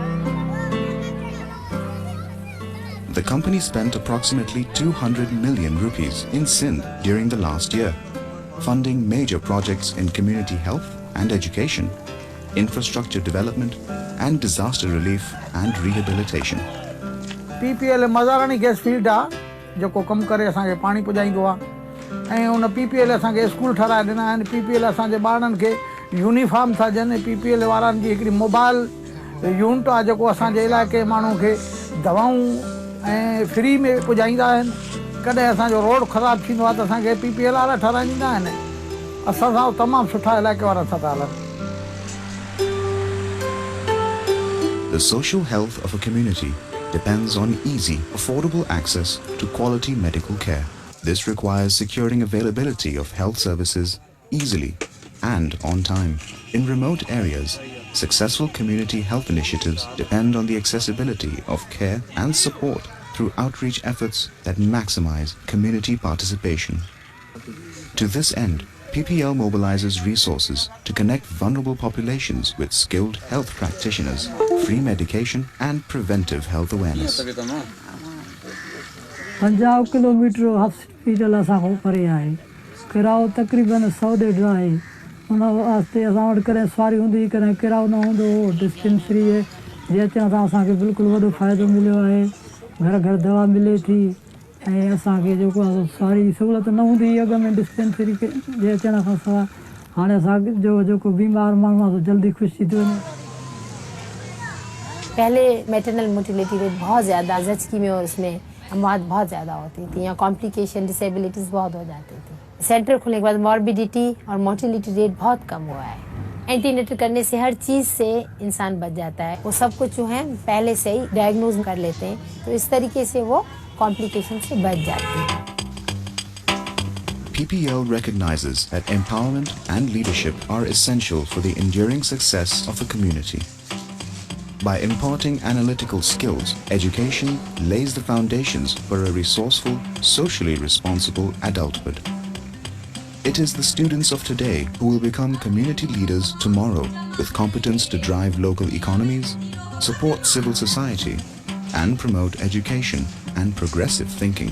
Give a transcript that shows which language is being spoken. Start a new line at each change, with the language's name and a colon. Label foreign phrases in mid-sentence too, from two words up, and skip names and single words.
English: The company spent approximately 200 million rupees in Sindh during the last year, funding major projects in community health and education, infrastructure development, and disaster relief and rehabilitation.
Sindhi: PPL मज़ारानी गैस फील्ड आहे जेको कमु करे असांखे पाणी पुॼाईंदो आहे ऐं उन PPL असांखे स्कूल ठाराए ॾिना आहिनि. PPL असांजे ॿारनि खे यूनिफॉर्म था ॾियनि. PPL वारनि जी हिकिड़ी मोबाइल यूनिट आहे जेको असांजे इलाइक़े माण्हू खे दवाऊं ऐं फ्री में पुॼाईंदा आहिनि. कॾहिं असांजो रोड ख़राबु थींदो आहे त असांखे PPL वारा ठाराए ॾींदा आहिनि. असां सां तमामु सुठा इलाइक़े वारा सां था हलनि.
English: The social health of a community depends on easy, affordable access to quality medical care. This requires securing availability of health services easily and on time. In remote areas, successful community health initiatives depend on the accessibility of care and support through outreach efforts that maximize community participation. To this end, PPL mobilizes resources to connect vulnerable populations with skilled health practitioners, free medication and preventive health awareness.
Sindhi: 50 किलोमीटर हॉस्पिटल असांखो परे आहे. किराओ तक़रीबन 100 आहे. उन वास्ते असां वटि कॾहिं सवारी हूंदी कॾहिं किराओ न हूंदो हो. डिस्पेंसरी जे अचण सां असांखे बिल्कुलु वॾो फ़ाइदो मिलियो आहे. घर घर दवा मिले थी ऐं असांखे जेको आहे सवारी सहूलियत न हूंदी हुई अॻ में डिस्पेंसरी जे अचण खां सवाइ. हाणे असांजो जेको बीमार माण्हू आहे जल्दी ख़ुशि थी थो वञे.
Urdu: پہلے
English: maternal mortality rate
Urdu: بہت زیادہ زچگی میں اور اس میں اموات بہت زیادہ ہوتی تھی یا
English: complication disabilities
Urdu: بہت ہو جاتی تھی. سینٹر کھلنے کے بعد ماربیڈیٹی اور
English: mortality rate
Urdu: بہت کم ہوا ہے. اینٹی نیٹل کرنے سے ہر چیز سے انسان بچ جاتا ہے. وہ سب کچھ جو ہے پہلے سے ہی ڈائیگنوز کر لیتے ہیں تو اس طریقے سے وہ کمپلیکیشن سے بچ جاتے ہیں.
English: PPL recognizes that empowerment and leadership are essential for the enduring success of a community. By imparting analytical skills, education lays the foundations for a resourceful, socially responsible adulthood. It is the students of today who will become community leaders tomorrow, with competence to drive local economies, support civil society, and promote education and progressive thinking.